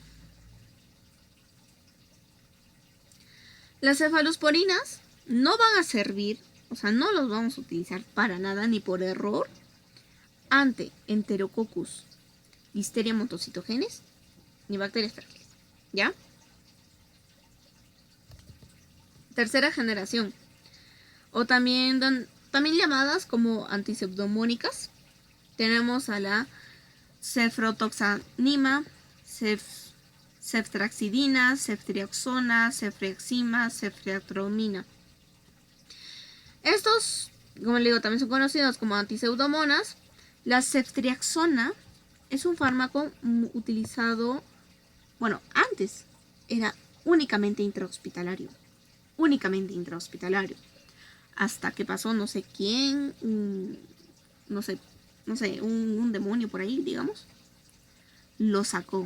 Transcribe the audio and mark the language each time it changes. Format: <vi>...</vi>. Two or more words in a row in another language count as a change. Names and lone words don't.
<es>Las cefalosporinas no van a servir, o sea, no los vamos a utilizar para nada, ni por error, ante Enterococcus, Listeria monocytogenes, ni bacterias frágiles. ¿Ya? Tercera generación, o también llamadas como antipseudomónicas. Tenemos a la cefrotoxanima, ceftriaxona, ceftriaxona, ceftriaxima, ceftriaxona. Estos, como le digo, también son conocidos como antiseudomonas. La ceftriaxona es un fármaco utilizado, bueno, antes era únicamente intrahospitalario. Únicamente intrahospitalario. Hasta que pasó no sé quién, no sé, un demonio por ahí, digamos, lo sacó.</es>